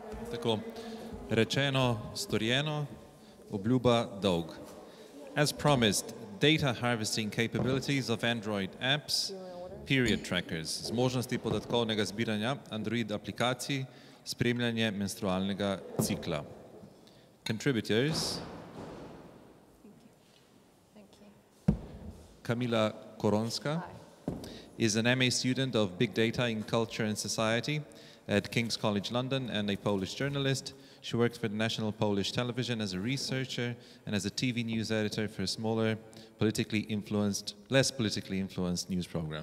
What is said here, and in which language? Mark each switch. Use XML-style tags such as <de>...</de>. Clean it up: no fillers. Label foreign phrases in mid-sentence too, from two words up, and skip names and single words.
<sl>Tako, rečeno, storjeno, obljuba dolg.</sl> <en>As promised, data harvesting capabilities of Android apps, period trackers,</en> <sl>z možnosti podatkovnega zbiranja Android aplikacij, spremljanje menstrualnega cikla.</sl> <en>Contributors. Thank you. Kamila Koronska is an MA student of Big Data in Culture and Society at King's College London and a Polish journalist. She works for the National Polish Television as a researcher and as a TV news editor for a smaller, less politically influenced news program.</en>